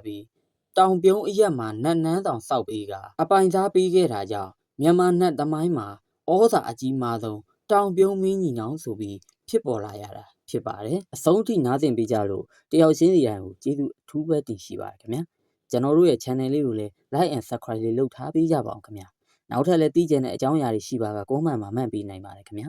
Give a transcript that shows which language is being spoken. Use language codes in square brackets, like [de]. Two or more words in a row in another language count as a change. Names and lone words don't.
[my] ပြီးတောင်ပြုံးအရက်မှာနတ်နန်းတောင်စောက်ပေးကအပိုင်စားပေးခဲ့တာကြောင့်မြန်မာနတ်သမိုင်းမှာဩဇာအကြီးမားဆုံးတောင်ပြုံးမင်းညီနောင်ဆိုပြီးဖြစ်ပေါ်လာရတာဖြစ်ပါတယ်အဆုံးထိနားဆင်ပေးကြလို့တယောက်ချင်းစီတိုင်းကိုကျေးဇူးအထူးပဲတင်ရှိပါတယ်ခင်ဗျာကျွန်တော်တို့ရဲ့ channel လေးကိုလည်း [en] like and subscribe [my] လေးလုပ်ထားပေးကြပါအောင်ခင်ဗျာနောက်ထပ်လည်းသိချင်တဲ့အကြောင်းအရာတွေရှိပါကcommentမှာမှတ်ပေးနိုင်ပါတယ်ခင်ဗျာ